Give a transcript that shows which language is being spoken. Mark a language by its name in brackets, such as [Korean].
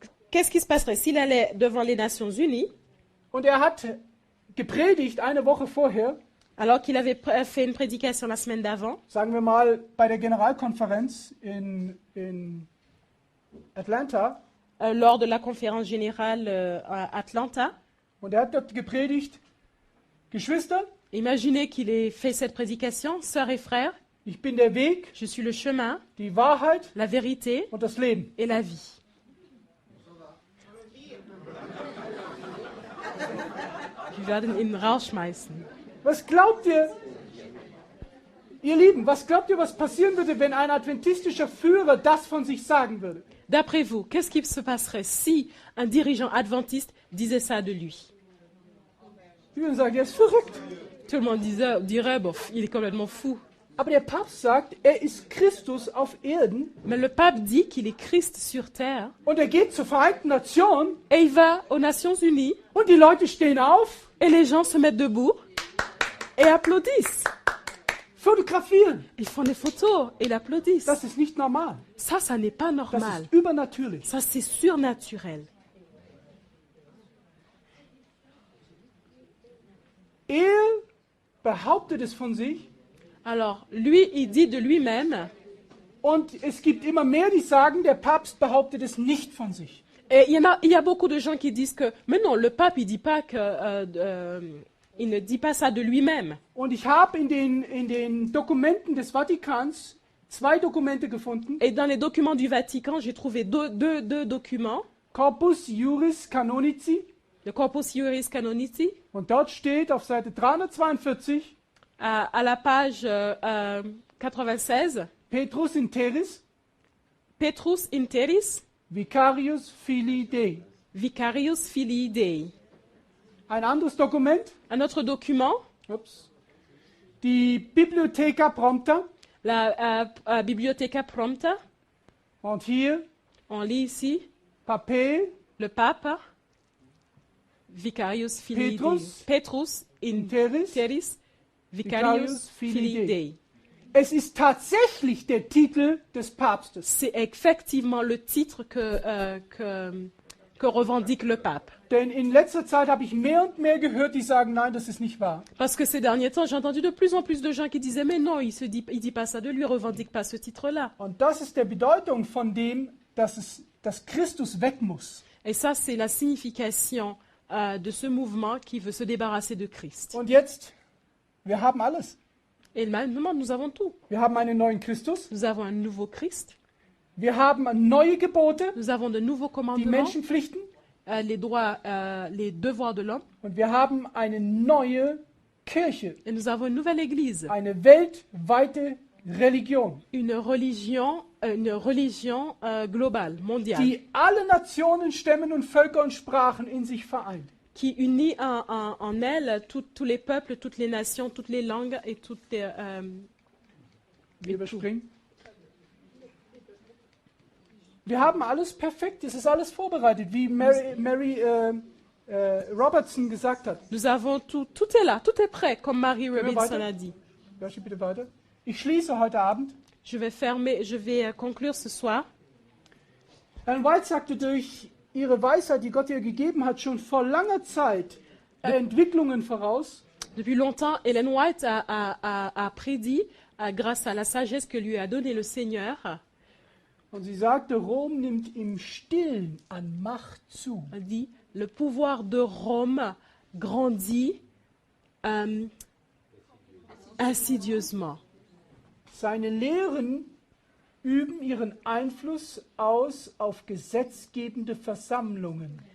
[French] qu'est-ce qui se passerait s'il allait devant les Nations Unies, [German] und er hat gepredigt eine Woche vorher, [French] alors qu'il avait fait une prédication la semaine d'avant, [German] sagen wir mal bei der Generalkonferenz in Atlanta, [French] lors de la conférence générale à Atlanta. [German] und er hat dort gepredigt, Geschwister, [French] Imaginez qu'il ait fait cette prédication, sœurs et frères, [German] Ich bin der Weg, [French] Je suis le chemin, [German] die Wahrheit [French] la vérité [German] und das Leben. [French] et la vie. [German] Wir werden ihn rausschmeißen. Was glaubt ihr, ihr Lieben, was glaubt ihr, was passieren würde, wenn ein adventistischer Führer das von sich sagen würde? [French] D'après vous, qu'est-ce qui se passerait si un dirigeant adventiste disait ça de lui? [German] Die würden sagen, er ist verrückt. [French] Tout le monde dirait, bon, il est complètement fou. [German] Aber der Papst sagt, er ist Christus auf Erden [French] Mais le pape dit qu'il est Christ sur terre [German] und er geht zur Vereinten Nationen [French] et il va aux Nations Unies [German] und die Leute stehen auf, [French] et les gens se mettent debout et applaudissent. [German] fotografieren. [French] Ils font des photos et l'applaudissent. [German] Das ist nicht normal. [French] Ça n'est pas [German] Das [French] normal. [German] ist übernatürlich. [French] Ça, c'est surnaturel. [German] Er behauptet es von sich [French] Alors, lui, il dit de lui-même, [German] und es gibt immer mehr, die sagen, der Papst behauptet es nicht von sich. [French] et il y a beaucoup de gens qui disent que, mais non, le pape, il dit pas que, il ne dit pas ça de lui-même. [German] Und ich habe in den Dokumenten des Vatikans 2 Dokumente gefunden. [French] Et dans les documents du Vatican, j'ai trouvé deux documents, [German] Corpus Juris Canonici. [French] le Corpus Juris Canonici, [German] Und dort steht auf Seite 342 [French] à la page 96, [Latin] Petrus in terris, Petrus Interis, Vicarius Filii Dei. Vicarius Filii Dei. [German] Ein anderes Dokument, [French] Un autre document, [German] die Bibliotheca Prompta. [French] la Bibliotheca Prompta, [German] Und hier [French] on lit ici, Pape [Latin] le pape, Vicarius Filii Dei. Petrus Petrus in terris. Interis, Vicarius Filii Dei. [German] Es ist tatsächlich der Titel des Papstes. [French] C'est effectivement le titre que revendique le pape. [German] Denn in letzter Zeit habe ich mehr und mehr gehört, die sagen, nein, das ist nicht wahr. [French] Parce que ces derniers temps, j'ai entendu de plus en plus de gens qui disaient, mais non, il dit pas ça de lui, revendique pas ce titre-là. [German] Und das ist der Bedeutung von dem, dass Christus weg muss. [French] Et ça, c'est la signification de ce mouvement qui veut se débarrasser de Christ. [German] Und jetzt, wir haben alles. [French] Et maintenant, nous avons tout. [German] Wir haben einen neuen Christus. [French] Nous avons un nouveau Christ, [German] Wir haben neue Gebote, [French] nous avons de nouveaux [German] die [French] commandements, [German] Menschenpflichten. [French] les droits, les devoirs de l'homme, [German] Und wir haben eine neue Kirche, [French] et nous avons une nouvelle église, [German] eine weltweite Religion, [French] une religion globale, mondiale, [German] die alle Nationen, Stämmen und Völker und Sprachen in sich vereint. [French] qui unit en elle tous les peuples, toutes les nations, toutes les langues et toutes les... [German] Wir überspringen. Wir haben alles perfekt, es ist alles vorbereitet, wie Mary Robertson gesagt hat. [French] Nous avons tout est là, tout est prêt, comme Mary Robinson a dit. [German] Joshi, bitte weiter. Ich schließe heute Abend. [French] Je vais conclure ce soir. [German] Ellen White sagte, durch ihre Weisheit, die Gott ihr gegeben hat, schon vor langer Zeit Entwicklungen voraus. [French] Depuis longtemps, Ellen White a prédit, grâce à la sagesse que lui a donnée le Seigneur, [German] Und sie sagte, Rom nimmt im Stillen an Macht zu. [French] a dit, le pouvoir de Rome grandit insidieusement. [German] Seine Lehren üben ihren Einfluss aus auf gesetzgebende Versammlungen.